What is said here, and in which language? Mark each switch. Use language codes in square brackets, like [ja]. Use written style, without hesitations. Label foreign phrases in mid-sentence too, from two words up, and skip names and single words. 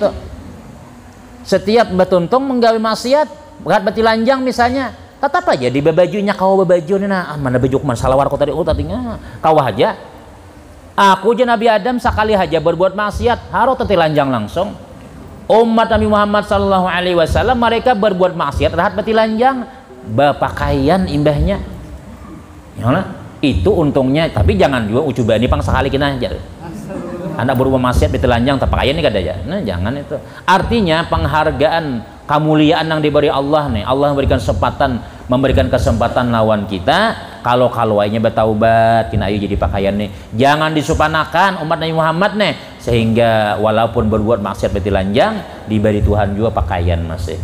[bjn] Setiap betuntung menggawe maksiat berat betilanjang misalnya tetap aja di bajunya kau baju nih nah mana baju kemana salawar kau tadi tadinya kau aja aku aja Nabi Adam sekali aja berbuat maksiat harus tetilanjang langsung. umat Nabi Muhammad [ar] صلى الله عليه وسلم [bjn] mereka berbuat maksiat rahat betilanjang bapakaian imbahnya ya, itu untungnya, tapi jangan juga ucubani pang sekali kena aja anak berbuat maksiat betilanjang tapakaian ini kada ya, nah jangan itu. Artinya penghargaan kemuliaan yang diberi Allah nih, Allah memberikan kesempatan lawan kita kalau kaluainya bertaubat kena ayu jadi pakaian nih, jangan disupanakan umat Nabi Muhammad nih sehingga walaupun berbuat maksiat betilanjang diberi Tuhan juga pakaian masih.